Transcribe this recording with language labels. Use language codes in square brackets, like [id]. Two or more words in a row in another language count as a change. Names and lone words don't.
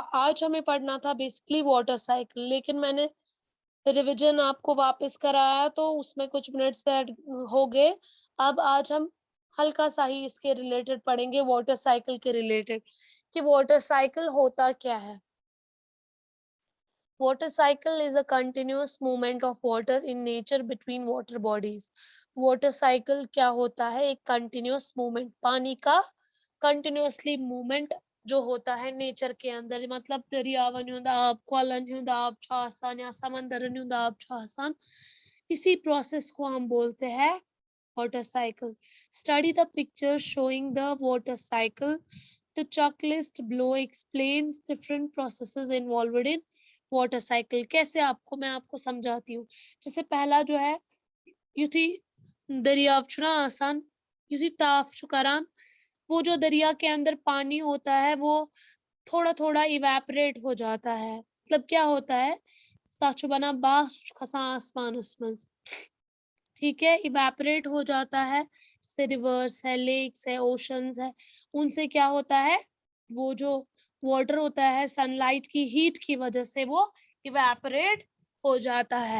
[hi] आज हमें पढ़ना था बेसिकली [en] water cycle, [hi] लेकिन मैंने रिवीजन आपको वापस कराया तो उसमें कुछ [en] minutes add [hi] हो गए। अब आज हम हल्का-सा ही इसके रिलेटेड पढ़ेंगे, [en] water cycle [hi] के रिलेटेड, कि [en] water cycle [hi] होता क्या है? [en] Water cycle is a continuous movement of water in nature between water bodies. Water cycle [hi] क्या होता है? एक [en] continuous movement, [hi] पानी का [en] continuously movement [hi] जो होता है नेचर के अंदर, मतलब [ks] दरियावन हुंदा आब, कॉलन हुंदा आब छ आसान या समंदरन हुंदा आब छ आसान, [hi] इसी प्रोसेस को हम बोलते हैं [en] water cycle. Study the picture showing the water cycle. The checklist below explains different processes involved in water cycle. [hi] कैसे आपको मैं आपको समझाती हूँ। जैसे पहला जो है, [ks] युथी दरियाव छुना आसान, युथी ताफ चुकारान, [hi] वो जो दरिया के अंदर पानी होता है वो थोड़ा थोड़ा इवेपरेट हो जाता है। मतलब क्या होता है, [ks] ताचु बना बास खसा आसमान [hi] उसमें, ठीक है, इवेपरेट हो जाता है। जैसे रिवर्स है, लेक्स है, ओशंस है, उनसे क्या होता है, वो जो वाटर होता है सनलाइट की हीट की वजह से वो इवेपरेट हो जाता है।